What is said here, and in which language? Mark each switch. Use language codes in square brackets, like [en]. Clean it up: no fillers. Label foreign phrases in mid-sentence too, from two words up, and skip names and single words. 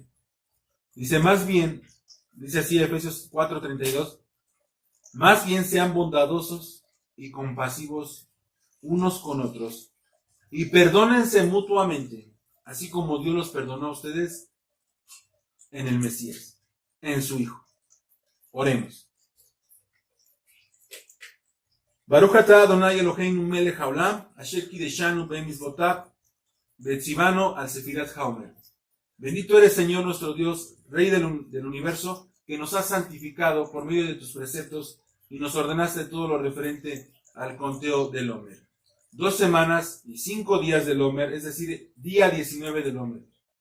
[es] Dice más bien, dice así Efesios 4:32, más bien sean bondadosos y compasivos unos con otros, y perdónense mutuamente, así como Dios los perdonó a ustedes en el Mesías, en su Hijo. Oremos. [he] ברוך אתה אדוני אלוהינו מלך העולם, אשר קדשנו במצוותיו, וציוונו על ספירת העומר. [es] Bendito eres, Señor nuestro Dios, Rey del universo, que nos has santificado por medio de tus preceptos y nos ordenaste todo lo referente al conteo del Omer. 2 semanas y 5 días del Omer, es decir, día 19 del Omer.